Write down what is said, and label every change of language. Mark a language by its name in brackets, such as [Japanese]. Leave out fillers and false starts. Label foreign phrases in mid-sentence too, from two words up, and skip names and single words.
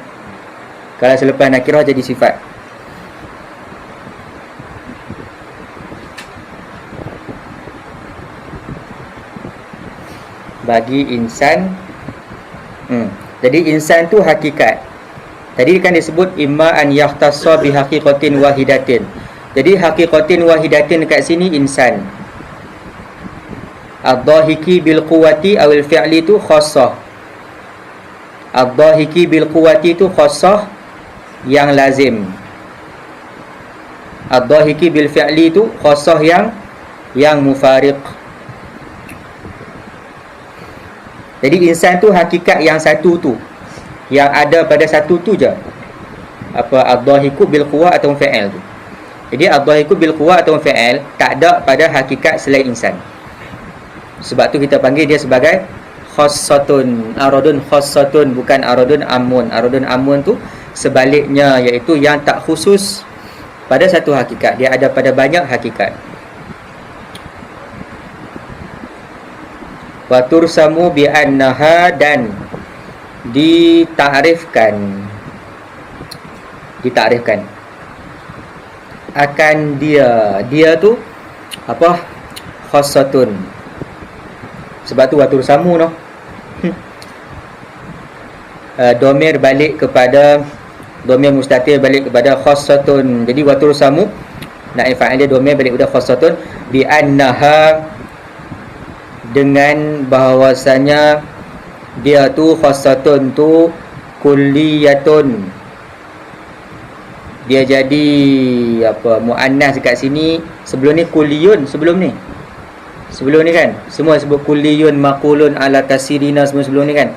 [Malay] Kalau selepas nakirah jadi sifat. Bagi insan jadi insan tu hakikat. Tadi kan disebut [Arabic] إما أن يختص بحقيقة واحدة. [Malay] Jadi [Arabic] حقيقة واحدة [Malay] dekat sini insan. [Arabic] الضاحك بالقوة أو الفعل tu khassah. الضاحك بالقوة [Malay] tu khassah yang lazim. [Arabic] الضاحك بالفعل [Malay] tu khassah yang mufariq. Jadi insan tu hakikat yang satu tu, yang ada pada satu tu je. Apa [Arabic] الضاحك بالقوة [Malay] atau fi'il tu. Jadi [Arabic] الضاحك بالقوة [Malay] atau fi'il tak ada pada hakikat selain insan. Sebab tu kita panggil dia sebagai khassatun. [Arabic] عرض خاصة, [Malay] bukan [Arabic] عرض عام. عرض عام [Malay] tu sebaliknya, iaitu yang tak khusus pada satu hakikat, dia ada pada banyak hakikat. [Arabic] وترسم بأنها, [Malay] dan ditakrifkan akan dia tu apa? Khassatun. Sebab tu [Arabic] وترسم [Malay] noh. Domir balik kepada [Arabic] ضمير مستتر [Malay] balik kepada khassatun. Jadi [Arabic] وترسم نائب فاعل [Malay] dia domir balik kepada khassatun [Arabic] بأنها, [Malay] dengan bahawasanya dia tu khassatun tu kulliyatun. Dia jadi apa? Muannas dekat sini. Sebelum ni kulliyun, sebelum ni kan semua sebut kulliyun, [Arabic] مقول على كثيرين, [Malay] semua sebelum ni kan.